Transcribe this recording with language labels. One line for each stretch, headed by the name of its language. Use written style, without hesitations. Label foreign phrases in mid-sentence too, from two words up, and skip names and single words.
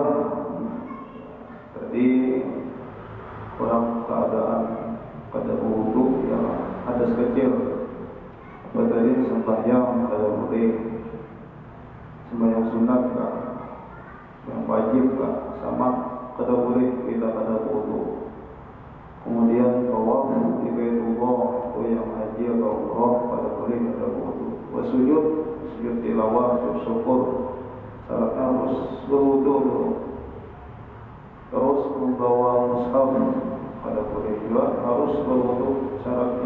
Banjar: Tadi orang keadaan kada wudu yang hadas kecil, apa tadi sembahyang kada boleh, sembahyang sunat kah, yang wajib kah, sama kada boleh kita kada wudu. Kemudian tawaf di Baitullah, itu yang haji atau umrah pada boleh kada wudu.
Indonesian: Sujud tilawah, sujud syukur, syaratnya harus berwudu dulu.
Banjar: Terus membawa mushaf pada boleh juga harus berwudu syaratnya.